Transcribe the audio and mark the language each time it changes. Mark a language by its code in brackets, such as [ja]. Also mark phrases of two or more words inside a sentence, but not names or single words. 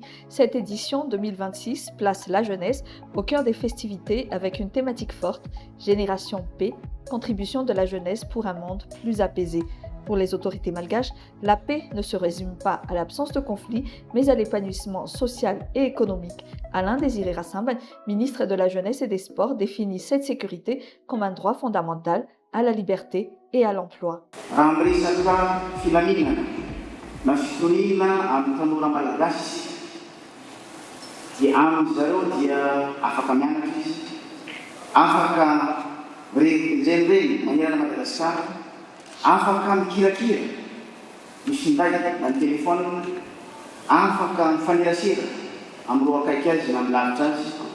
[fr] Cette édition 2026 place la jeunesse au cœur des festivités avec une thématique forte, Génération Paix, contribution de la jeunesse pour un monde plus apaisé. Pour les autorités malgaches, la paix ne se résume pas à l'absence de conflit, mais à l'épanouissement social et économique. Alain Désiré Rassimbe, ministre de la Jeunesse et des Sports, définit cette sécurité comme un droit fondamental à la liberté et à l'emploi. [mg] Raha miresaka filaminana na fitoniana amin'ny tanora malagasy dia amin'izareo dia afaka mianatra izy, afaka renireny manerana Madagasikara, afaka mikirakira mifinday na ny telefônina, afaka mifanerasera amin'ireo akaiky azy na milavitra azy,